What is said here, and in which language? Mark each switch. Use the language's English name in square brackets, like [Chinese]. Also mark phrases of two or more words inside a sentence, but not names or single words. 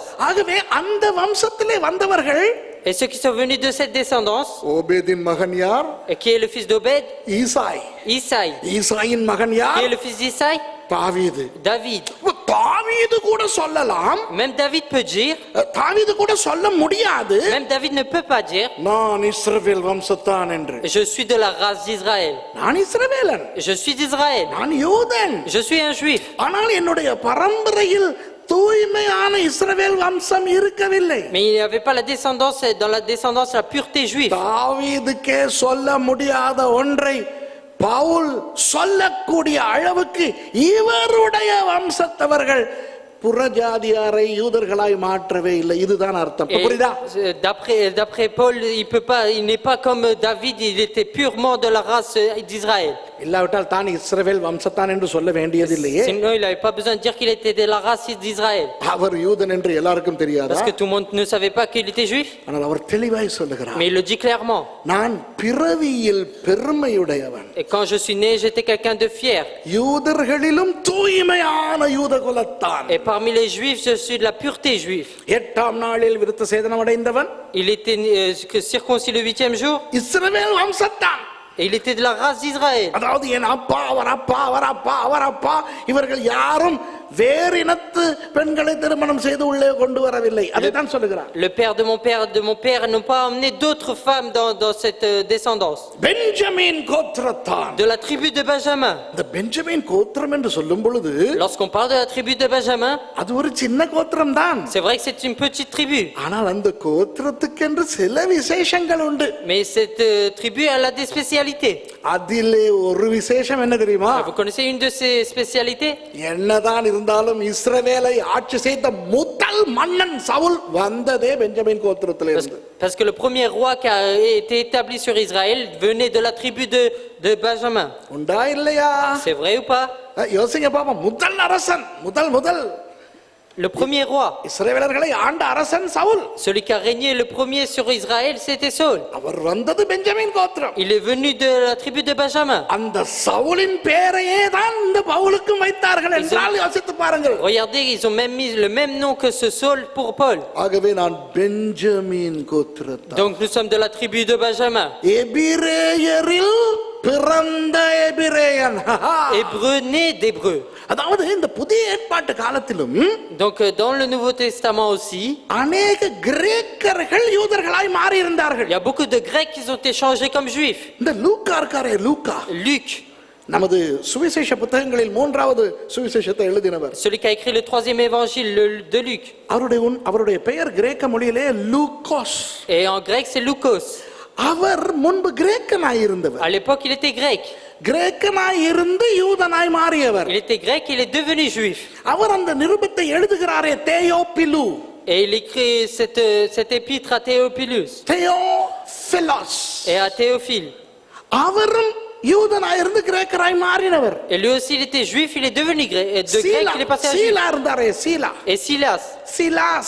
[Tamil] ஆகவே அந்த வம்சத்திலே வந்தவர்கள். [French] Et ceux qui sont venus de cette descendance, [Tamil] ஓபேதின் மகன் யார்? [French] et qui est le fils d'Obed? [Tamil] ஈசாய். [French] Isaï. [Tamil] ஈசாயின் மகன் [French] Qui [Tamil] யார்? [French] est le fils d'Isaï? [Tamil] தாவீது. [French] David. [Tamil] தாவீது கூட சொல்லலாம், [French] Même David peut dire, [Tamil] தாவீது கூட சொல்ல முடியாது, [French] même David ne peut pas dire, [Tamil] நான் இஸ்ரவேல் வம்சத்தான் என்று. [French] je suis de la race d'Israël. [Tamil] நான் இஸ்ரவேலன், [French] Je suis d'Israël. [Tamil] நான் யூதன். [French] Je suis un juif. [Tamil] ஆனால் என்னுடைய பரம்பரையில் தூய்மையான இஸ்ரவேல் வம்சம் இருக்கவில்லை. [French] Mais il n'y avait pas la descendance, dans la descendance, la pureté juive. [Tamil] தாவீதுக்கே சொல்ல முடியாத ஒன்றை பவுல் சொல்லக்கூடிய அளவுக்கு இவருடைய வம்சத்தவர்கள் புறஜாதியாரை யூதர்களாய் மாற்றவே இல்லை. இதுதான் அர்த்தம். [French] Et [Tamil] புரியுதா? [French] D'après Paul, il n'est pas comme David, il était purement de la race d'Israël. [Tamil] இல்லாவிட்டால் தான் இஸ்ரவேல் வம்சத்தான் என்று சொல்ல வேண்டியதில்லையே. [French] Sinon, il n'avait pas besoin de dire qu'il était de la race d'Israël. [Tamil] அவர் யூதன் என்று எல்லாருக்கும் தெரியாதா? [French] Parce que tout le monde ne savait pas qu'il était juif. [Tamil] ஆனால் அவர் தெளிவாய் சொல்லுகிறார், [French] Mais il le dit clairement. [Tamil] நான் பிறவியில் பெருமையுடையவன். [French] Et quand je suis né, j'étais quelqu'un de fier. [Tamil] யூதர்களிலும் தூய்மையான யூத குலத்தான். [French] Et parmi les juifs, je suis de la pureté juive. [Tamil] 8ஆம் நாளில் விருத்த சேதனம் அடைந்தவன். [French] Il était circoncis le 8e jour. [Tamil] இஸ்ரவேல் வம்சத்தான். [French] Et il était de la race d'Israël. [Tamil] அதாவது என் அப்பா, அவர் அப்பா, அவர் அப்பா, அவர் அப்பா, இவர்கள் யாரும் வேறினத்து பெண்களை திருமணம் செய்து உள்ளே கொண்டு வரவில்லை. அதைத்தான் சொல்லுகிறார். [French] Le père de mon père n'ont pas emmené d'autres femmes dans cette descendance. [Tamil] பெஞ்சமின் கோத்திரத்தான். [French] De la tribu de Benjamin. [Tamil] இந்த பெஞ்சமின் கோத்திரம் என்று சொல்லும் பொழுது [French] Lorsqu'on parle de la tribu de Benjamin, [Tamil] அது ஒரு சின்ன கோத்திரம் தான். [French] c'est vrai que c'est une petite tribu. [Tamil] ஆனால் அந்த கோத்திரத்துக்கென்று சில விசேஷங்கள் உண்டு. [French] Mais cette tribu, elle a des spécialités. [Tamil] அதிலே ஒரு விசேஷம் என்ன தெரியுமா? [French] Vous connaissez une de ces spécialités? [Tamil] என்னதான் இருந்தாலும் இஸ்ரவேலை ஆட்சி செய்த முதல் மன்னன் சவுல் வந்ததே பெஞ்சமின் கோத்திரத்திலிருந்து. [French] Parce que le premier roi qui a été établi sur Israël venait de la tribu de Benjamin. [Tamil] உண்டா இல்லையா? [French] C'est vrai ou pas? [Tamil] யோசிங்க பாப்போம். முதல் அரசன், முதல் [French] Le premier roi, [Tamil] இஸ்ரவேலர்களை ஆண்ட அரசன் சவுல். [French] celui qui a régné le premier sur Israël, c'était Saul. [Tamil] அவர் வந்தது பெஞ்சமின் கோத்திரம். [French] Il est venu de la tribu de Benjamin. [Tamil] அந்த சவுலின் பெயரையே தான் இந்த பவுலுக்கும் வைத்தார்கள் என்றால் யோசித்து பாருங்கள். [French] Regardez, ils ont même mis le même nom que ce Saul pour Paul. [Tamil] ஆகவே நான் பெஞ்சமின் கோத்திரத்தான். [French] Donc nous sommes de la tribu de Benjamin. [Tamil] எபிரேயரில் பிறந்த எபிரேயன். [French] Hébreu né d'Hébreu. [Tamil] அதாவது இந்த புதிய ஏற்பாட்டு காலத்திலும் [French] Donc dans le Nouveau Testament aussi, [Tamil] அநேக கிரேக்கர்கள் யூதர்களாய் மாறி இருந்தார்கள். [French] il y a beaucoup de Grecs qui ont été changés comme juifs. [Tamil] இந்த லூக்கா இருக்காரே, லூக்கா [French] Luc, [Tamil] நமது சுவிசேஷ புத்தகங்களில் 3வது சுவிசேஷத்தை எழுதினவர். [French] celui qui a écrit le 3e évangile de Luc. [Tamil] அவருடைய பெயர் கிரேக்க மொழியிலே லூக்கோஸ். [French] Et en grec, c'est Loukos. [Tamil] அவர் முன்பு கிரேக்கனாய் இருந்தவர். [French] À l'époque, il était grec. [Tamil] கிரேக்கனாய் இருந்து யூதனாய் மாறியவர். [French] Il était grec, il est devenu juif. [Tamil] அவர் அந்த நிருபத்தை எழுதுகிறாரே, தேயோபிலு. [French] Et il écrit cette épître à Théophilus [Tamil] தேயோபிலோஸ் [French] et à Théophile. [Tamil] அவரும் யூதனாய் இருந்து கிரேக்கராய் மாறினவர். [French] Et lui aussi, il était juif, il est devenu grec. De grec, il est passé à juif. [Tamil] சீலா இருந்தாரே, சீலா.